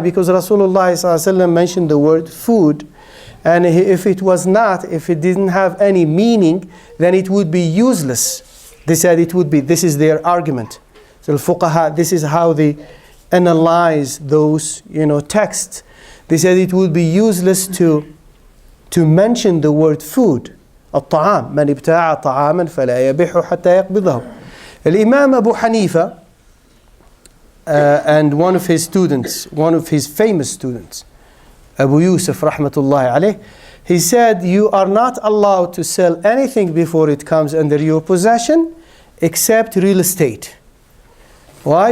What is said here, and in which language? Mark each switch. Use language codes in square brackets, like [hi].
[en] Because Rasulullah sallallahu alayhi wasallam mentioned the word food. And if it didn't have any meaning, then it would be useless. They said it would be, this is their argument. So al-fuqaha, this is how they analyze those, texts. They said it would be useless to mention the word food. [ar] الطعام من ابتاع طعاما فلا يبيح حتى يقبضه. [en] Imam Abu Hanifa and one of his famous students, Abu Yusuf rahmatullahi alayh, he said, you are not allowed to sell anything before it comes under your possession except real estate. Why?